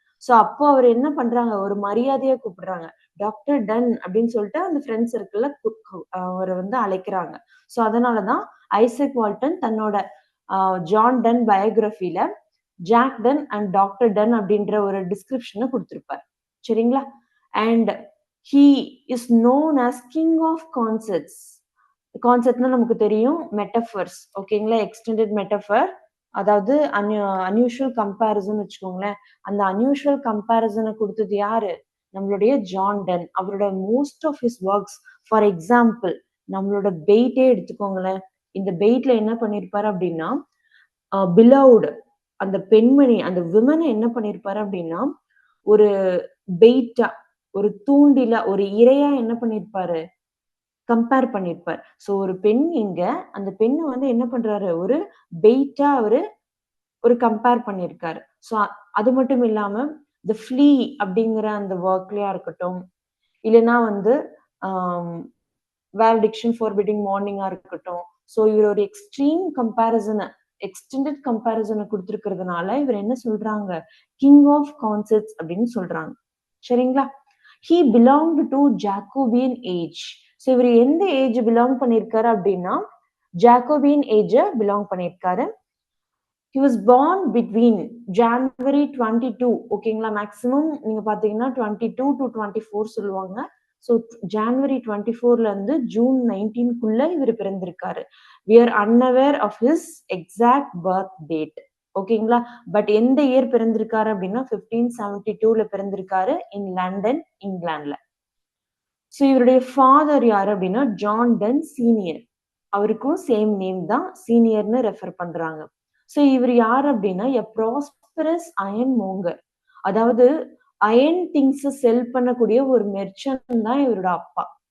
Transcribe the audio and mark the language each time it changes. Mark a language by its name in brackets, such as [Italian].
[Tamil] So அப்போ அவர் என்ன பண்றாங்க, ஒரு மரியாதையா கூப்பிடுறாங்க. டாக்டர் டன் அப்படின்னு சொல்லிட்டு அந்த ஃப்ரெண்ட் சர்க்கிள்ல அவரை வந்து அழைக்கிறாங்க. சோ அதனாலதான் ஐசக் வால்டன் தன்னோட John ton பயோகிராஃபில jack done and doctor ton அப்படின்ற ஒரு டிஸ்கிரிப்ஷனை கொடுத்திருப்பார். சரிங்களா? [English] And he is known as king of concepts. [Tamil] கான்செப்ட்னா நமக்கு தெரியும் மெட்டஃபர்ஸ். ஓகேங்களா? எக்ஸ்டெண்டட் மெட்டஃபர், அதாவது அன்யூஷுவல் கம்பேரிசன் வச்சுக்கோங்களேன். அந்த அன்யூஷுவல் கம்பேரிசனை கொடுத்தது யாரு, நம்மளுடைய ஜான் டன். அவரோட most of his works, for example நம்மளோட பெயிட்டே எடுத்துக்கோங்களேன். இந்த பெயிட்ல என்ன பண்ணிருப்பாரு அப்படின்னா, பிலவுட் அந்த பெண்மணி, அந்த விமனை என்ன பண்ணிருப்பாரு அப்படின்னா, ஒரு பெயிட்டா, ஒரு தூண்டில, ஒரு இரையா என்ன பண்ணிருப்பாரு, கம்பேர் பண்ணிருப்பார். சோ ஒரு பெண் இங்க, அந்த பெண்ணை வந்து என்ன பண்றாரு, ஒரு பெயிட்டா அவரு ஒரு கம்பேர் பண்ணிருக்காரு. சோ அது மட்டும் இல்லாம தி ஃப்ளீ அப்படிங்கிற அந்த ஒர்க்லயா இருக்கட்டும், இல்லைன்னா வந்து வேலடிக்ஷன் ஃபார்பிட்டிங் மார்னிங்கா இருக்கட்டும். சோ இவர் ஒரு எக்ஸ்ட்ரீம் கம்பேரிசனை எக்ஸ்டெண்டட் கம்பேரிசனை கொடுத்திருக்கிறதுனால இவர் என்ன சொல்றாங்க, கிங் ஆஃப் கான்செப்ட்ஸ் அப்படின்னு சொல்றாங்க. சரிங்களா? [English] he belonged to Jacobean age. [Tamil] So இவர் எந்த ஏஜ் பிலாங் பண்ணியிருக்காரு அப்படின்னா ஜாக்கோபியன் ஏஜ பிலாங் பண்ணியிருக்காரு. [English] he was born between January 22, ஓகேங்களா, [Tamil] மேக்ஸிமம் நீங்க பாத்தீங்கன்னா [English] 22 to 24 சொல்லுவாங்க. [Tamil] ஸோ ஜான்வரி 24ல இருந்து ஜூன் 19க்குள்ள இவர் பிறந்திருக்காரு. [English] we are unaware of his exact birth date, ஓகேங்களா. [Tamil] பட் எந்த இயர் பிறந்திருக்காரு அப்படின்னா 1572ல பிறந்திருக்காரு இன் லண்டன், இங்கிலாந்துல. ஸோ இவருடைய ஃபாதர் யாரு அப்படின்னா ஜான் டன் சீனியர். அவருக்கும் சேம் நேம் தான், சீனியர்னு ரெஃபர் பண்றாங்க. ஸோ இவர் யார் அப்படின்னா [English] a prosperous ironmonger, [Tamil] அதாவது அயன் திங்ஸ் செல் பண்ணக்கூடிய ஒரு மெர்ச்சன்ட் தான் இவரோட அப்பா.